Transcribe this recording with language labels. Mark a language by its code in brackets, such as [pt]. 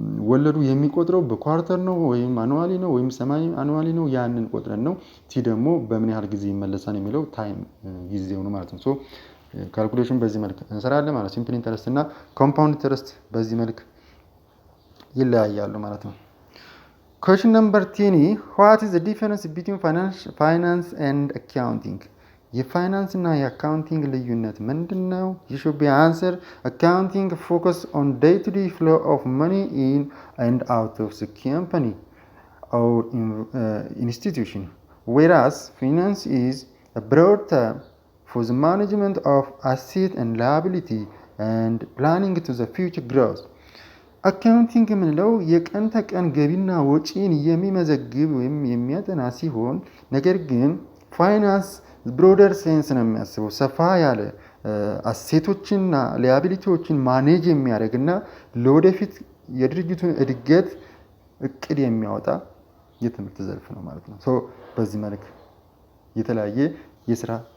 [am] ወለዱ የሚቆጥረው በኳርተር ነው ወይም አኑዋሊ ነው ወይም ሰማይ አኑዋሊ ነው። ያንን ቆጥረን ነው። ቲ ደግሞ በምን ያህል ጊዜ ይመለሳል የሚለው ታይም ጊዜው ነው ማለት ነው። ሶ ካልኩሌሽን በዚህ መልክ እንሰራለን ማለት ሲምፕል ኢንተረስት እና ኮምፓውንድ ኢንተረስት በዚህ መልክ ይለያያሉ ማለት ነው። [en] Question number 10 what is the difference between finance and accounting? [am] የፋይናንስ እና የአካውንቲንግ ልዩነት ምንድነው? [en] You should be answer accounting focus on day-to-day flow of money in and out of the company or institution, whereas finance is a broad term for the management of asset and liability and planning to the future growth. [am] አካውንቲንግ የምንለው የቀን ተቀን ገቢና ወጪን የሚመዘግብ ወይም የሚያጠና ሲሆን ነገር ግን ፋይናንስ ብሮደር ሴንስ ነው የሚያስበው ሰፋ ያለ አሴቶችንና ሊያቢሊቲዎችን ማኔጅ የሚያደርግና ለወደፊት የድርጅቱን እድገት እቅድ የሚያወጣ የትምህርት ዘርፍ ነው ማለት ነው። ሶ በዚህ መልክ የተለያየ የስራ